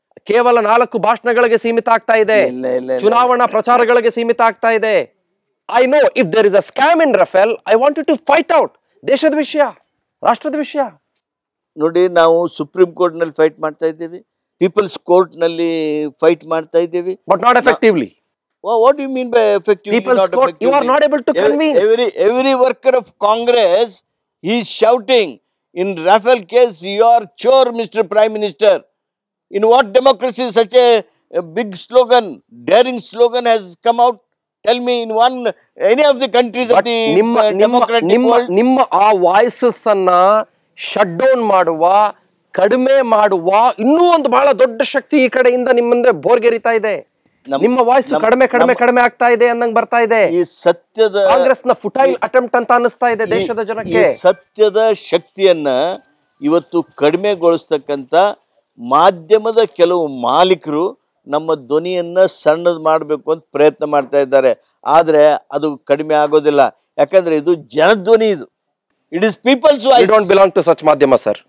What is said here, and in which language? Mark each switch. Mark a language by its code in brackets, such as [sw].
[kn] ಕೇವಲ 4 ಭಾಷಣಗಳಿಗೆ ಸೀಮಿತ ಆಗ್ತಾ ಇದೆ, ಚುನಾವಣಾ ಪ್ರಚಾರಗಳಿಗೆ ಸೀಮಿತ ಆಗ್ತಾ ಇದೆ. [en] I know if there is a scam in Rafale, I want to fight out. [kn] ದೇಶದ ವಿಷಯ, ರಾಷ್ಟ್ರದ ವಿಷಯ. ನೋಡಿ, ನಾವು ಸುಪ್ರೀಂ ಕೋರ್ಟ್ ನಲ್ಲಿ ಫೈಟ್ ಮಾಡ್ತಾ ಇದ್ದೀವಿ, ಪೀಪಲ್ಸ್ ಕೋರ್ಟ್ ನಲ್ಲಿ ಫೈಟ್ ಮಾಡ್ತಾ ಇದ್ದೀವಿ, [en] But not effectively. What do you mean by effectively? People's court, you are not able to convince. Every worker of Congress is shouting, in Rafale case, you are chore, Mr. Prime Minister. In what democracy such a big slogan, daring slogan has come out? Tell me in any of the countries of the democratic world. [kn] ನಿಮ್ಮ ಆ voices ಅನ್ನ [en] shut down [kn] ಮಾಡುವ, ಕಡಿಮೆ ಮಾಡುವ ಇನ್ನೂ ಒಂದು ಬಹಳ ದೊಡ್ಡ ಶಕ್ತಿ ಈ ಕಡೆಯಿಂದ ನಿಮ್ಮಂದ್ರೆ ಬೋರ್ಗೆರಿತಾ ಇದೆ. ನಿಮ್ಮ ವಾಯ್ಸ್ ಕಡಿಮೆ ಆಗ್ತಾ ಇದೆ ಅನ್ನಂಗ್ ಬರ್ತಾ ಇದೆ. ಈ ಸತ್ಯದ ಕಾಂಗ್ರೆಸ್ ನ [en] futile attempt [kn] ಅಂತ ಅನಿಸ್ತಾ ಇದೆ ದೇಶದ ಜನಕ್ಕೆ. ಸತ್ಯದ ಶಕ್ತಿಯನ್ನ ಇವತ್ತು ಕಡಿಮೆಗೊಳಿಸ್ತಕ್ಕಂಥ ಮಾಧ್ಯಮದ ಕೆಲವು ಮಾಲೀಕರು ನಮ್ಮ ಧ್ವನಿಯನ್ನ ಸಣ್ಣದು ಮಾಡಬೇಕು ಅಂತ ಪ್ರಯತ್ನ ಮಾಡ್ತಾ ಇದ್ದಾರೆ. ಆದರೆ ಅದು ಕಡಿಮೆ ಆಗೋದಿಲ್ಲ, ಯಾಕಂದ್ರೆ ಇದು ಜನಧ್ವನಿ. ಇದು [en] it is people's voice. You don't belong to such madhyama, sir.